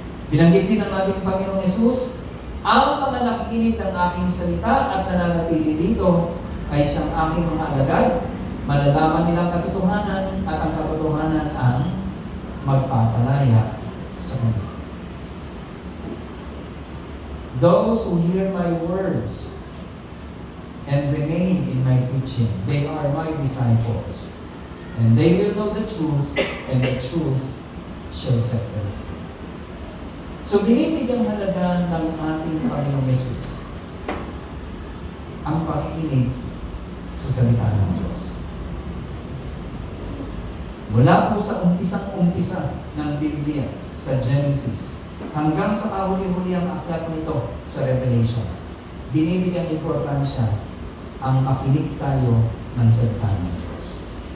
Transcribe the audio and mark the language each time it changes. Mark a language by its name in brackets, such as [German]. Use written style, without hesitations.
[Filipino] Binanggit din ng ating Panginoong Hesus, ang mga nakikinig ng aking salita at nananatili dito ay siyang aking mga alagad. Malalaman nilang katotohanan at ang katotohanan ang magpapalaya sa kanila. [English] Those who hear my words and remain in my teaching, they are my disciples. And they will know the truth, and the truth shall set them free. [Filipino] So, binibigyang halaga ng ating Panginoong Hesus ang pakikinig sa salita ng Diyos. Mula po sa umpisang-umpisa ng Biblia, sa Genesis, hanggang sa kahuli-huli ang aklat nito sa Revelation, binibigyan importansya ang makinig tayo ng salita ng Diyos.